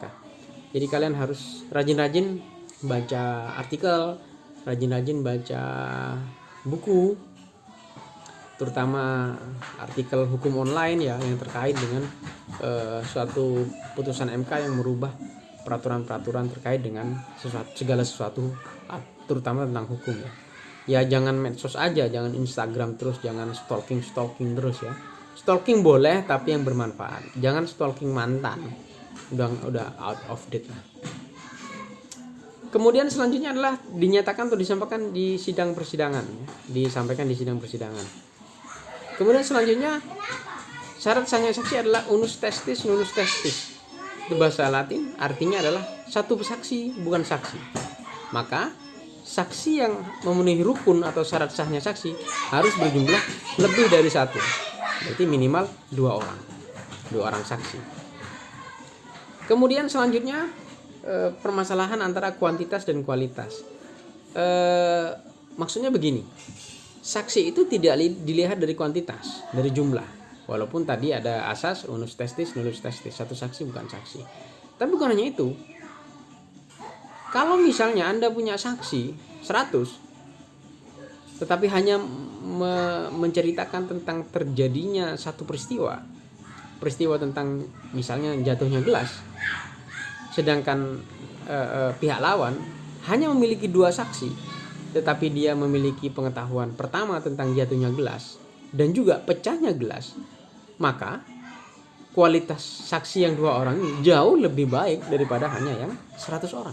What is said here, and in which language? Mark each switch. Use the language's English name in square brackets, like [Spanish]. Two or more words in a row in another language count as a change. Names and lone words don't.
[Indonesian] Jadi kalian harus rajin-rajin baca artikel, rajin-rajin baca buku, terutama artikel hukum online ya yang terkait dengan suatu putusan MK yang merubah peraturan-peraturan terkait dengan segala sesuatu, terutama tentang hukum ya. Ya jangan medsos aja, jangan Instagram terus, jangan stalking terus ya. Stalking boleh tapi yang bermanfaat. Jangan stalking mantan. Udah [English] out of date [Indonesian] lah. Kemudian selanjutnya adalah dinyatakan atau disampaikan di sidang persidangan ya. Disampaikan di sidang persidangan. Kemudian selanjutnya syarat sahnya saksi adalah [Latin] unus testis nullus testis. [Indonesian] Itu bahasa Latin, artinya adalah satu saksi bukan saksi. Maka saksi yang memenuhi rukun atau syarat sahnya saksi harus berjumlah lebih dari satu. Berarti minimal 2 orang saksi. Kemudian selanjutnya permasalahan antara kuantitas dan kualitas. Maksudnya begini, saksi itu tidak dilihat dari kuantitas, dari jumlah. Walaupun tadi ada asas [Latin] unus testis nullus testis, [Indonesian] satu saksi bukan saksi. Tapi bukan hanya itu. Kalau misalnya Anda punya saksi 100, tetapi hanya menceritakan tentang terjadinya satu peristiwa tentang misalnya jatuhnya gelas, sedangkan pihak lawan hanya memiliki 2 saksi, tetapi dia memiliki pengetahuan pertama tentang jatuhnya gelas dan juga pecahnya gelas, maka kualitas saksi yang 2 orang ini jauh lebih baik daripada hanya yang 100 orang.